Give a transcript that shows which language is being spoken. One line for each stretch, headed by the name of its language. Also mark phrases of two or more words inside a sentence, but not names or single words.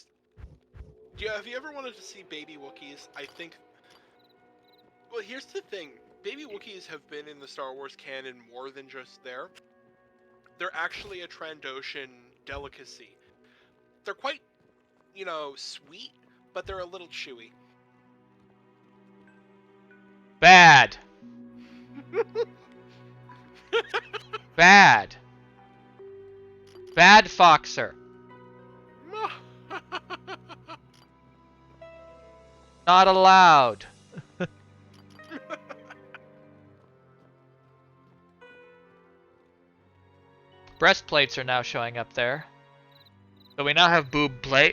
English: Have you ever wanted to see baby Wookiees? I think... Well, here's the thing. Baby Wookiees have been in the Star Wars canon more than just there. They're actually a Trandoshan delicacy. They're quite, you know, sweet, but they're a little chewy. Bad. Bad. Bad Foxer. Not allowed. Breastplates are now showing up there. So we now have boob plate.